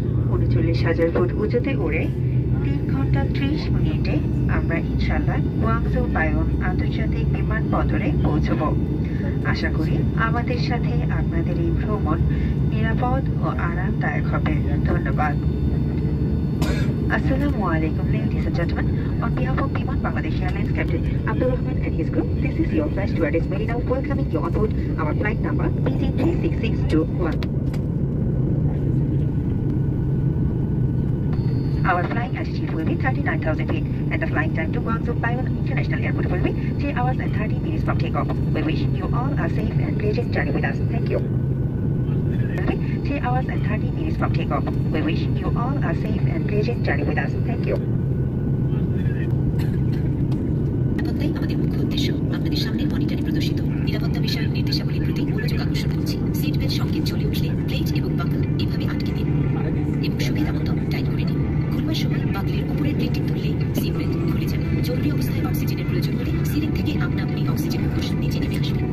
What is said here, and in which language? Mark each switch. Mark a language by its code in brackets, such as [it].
[bn] 39,000 foot উঁচুতে উড়ে 3 ঘন্টা 30 মিনিটে আমরা ইনশাল্লাহ গুয়াংজু বায়ুন আন্তর্জাতিক বিমানবন্দরে পৌঁছব। আশা করি আমাদের সাথে আপনাদের এই ভ্রমণ নিরাপদ ও আরামদায়ক হবে। ধন্যবাদ। [en] Assalamu alaikum, ladies and gentlemen. On behalf of Biman Bangladesh Airlines Captain Abdul Rahman and his group, this is your flight stewardess Merina welcoming you on board our flight number BT36621. Our flying altitude will be 39,000 feet, and the flying time to Guangzhou Baiyun International Airport will be 3 hours and 30 minutes from takeoff. We wish you all a safe and pleasant journey with us. Thank you. 3 hours and 30 minutes from takeoff. We wish you all a safe and pleasant journey with us. Thank you. [bn] আমাদের মুখ্য উদ্দেশ্য আপনাদের সামনে মনিটরে প্রদর্শিত নিরাপত্তা বিষয়ক নির্দেশাবলীর প্রতি মনোযোগ আকর্ষণ করছি। সিট বেল্ট সংকেত জ্বলে উঠলে প্লেট এবং বাকল এভাবে আটকে দিন এবং সুবিধা মতো টাইট করে নিন। খুলবার সময় বাকলের উপরের প্লেটটি তুললে সিট বেল্ট খুলে যাবে। জরুরি অবস্থায় অক্সিজেনের প্রয়োজন হলে সিলিং থেকে আপনা আপনি অক্সিজেন মুখোশ নিচে নেমে আসবেন।